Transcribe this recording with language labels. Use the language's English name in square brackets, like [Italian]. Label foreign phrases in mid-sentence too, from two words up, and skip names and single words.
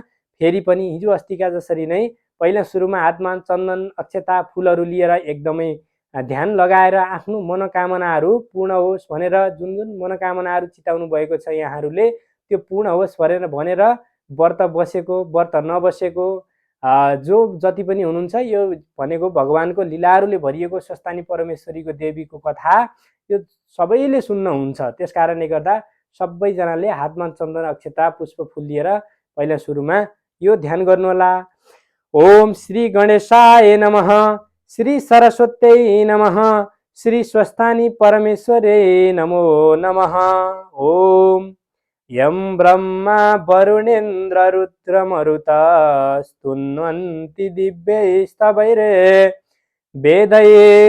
[Nepali] फेरि पनि हिजो अस्तिका जसरी नै पहिला सुरुमा हातमा चन्दन अक्षता फूलहरू लिएर एकदमै ध्यान लगाएर आफ्नो मनोकामनाहरू पूर्ण होस् भनेर जुन मनोकामनाहरू चिताउनु भएको छ यहाँहरूले त्यो पूर्ण होस् भनेर व्रत बसेको व्रत नबसेको जो जति पनि हुनुहुन्छ यो भनेको भगवानको लीलाहरूले भरिएको स्वस्थानी परमेश्वरीको देवीको कथा यो सबैले सुन्न हुन्छ। त्यसकारणले गर्दा सबैजनाले हातमा चन्दन अक्षता पुष्प फूल लिएर पहिला सुरुमा यो ध्यान गर्नुहोला। [Sanskrit] ओम श्री गणेशाय नमः, श्री सरस्वत्यै नमः, श्री स्वस्थानी परमेश्वरे नमो नमः। ओम यं ब्रह्मा वरुणेन्द्र रुद्रमरुतस्तुन्वन्ति दिव्यैस्तवैरे वेदैः